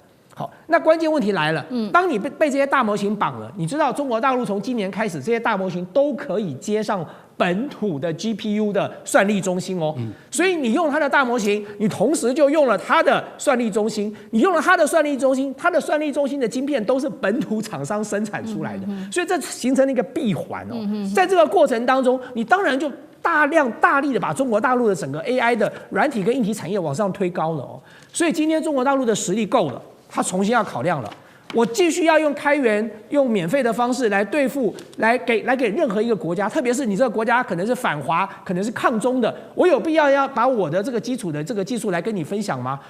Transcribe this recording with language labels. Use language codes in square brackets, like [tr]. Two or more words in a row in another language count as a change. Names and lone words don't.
[zh] 好，那關鍵問題來了，當你被這些大模型綁了，你知道中國大陸從今年開始，這些大模型都可以接上本土的 GPU 的算力中心哦，所以你用它的大模型，你同時就用了它的算力中心，你用了它的算力中心，它的算力中心的晶片都是本土廠商生產出來的，所以這形成了一個閉環哦，在這個過程當中，你當然就大力的把中國大陸的整個 AI 的軟體跟硬體產業往上推高了哦，所以今天中國大陸的實力夠了。他重新要考量了，我繼續要用開源、用免費的方式來對付，來給任何一個國家，特別是你這個國家可能是反華、可能是抗中的，我有必要把我的這個基礎的這個技術來跟你分享嗎？